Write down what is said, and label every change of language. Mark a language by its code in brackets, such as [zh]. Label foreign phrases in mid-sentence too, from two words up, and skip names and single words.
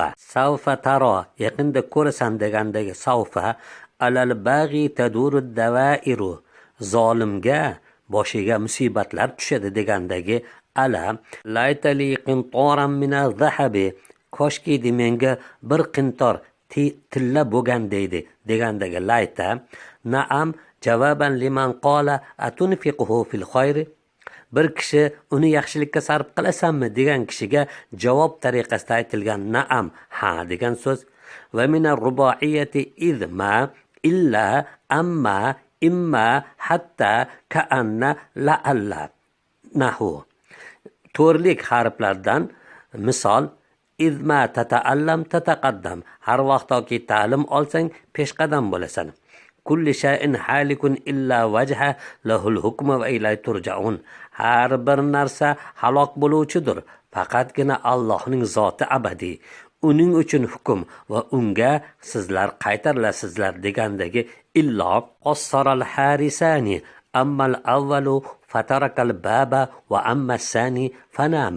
[ar] سوف ترى, [uz] yaqinda ko'rasan degandagi savfa, [ar] على الباغي تدور الدوائر, [uz] zolimga boshiga musibatlar tushadi degandagi ala. [ar] ليت لي قنطارا من الذهب, [uz] koshki menga bir qintor tilla bo'lgan deydi degandagi layta. [ar] نعم جوابا لمن قال أتنفقه في الخير, [uz] bir kishi uni yaxshilikka sarf qilasanmi degan kishiga javob tariqasida aytilgan naam, ha degan so'z. [ar] ومن الرباعيات إذما إلا أما إما حتى كأن لعل نحو. [uz] To'rlik harflardan misol [ar] إذما تتعلم تتقدم, [uz] har vaqtki ta'lim olsang peshqadam bo'lasan. [ar] كل شيء هالك إلا وجهه له الحكم وإليه ترجعون. [uz] Har bir narsa halok bo'luvchidir, faqatgina Allohning zoti abadiy. Uning uchun hukm va unga sizlar qaytarilasizlar degandagi [ar] ألا قصر الحارسان أما الأول فترك الباب وأما الثاني فنام.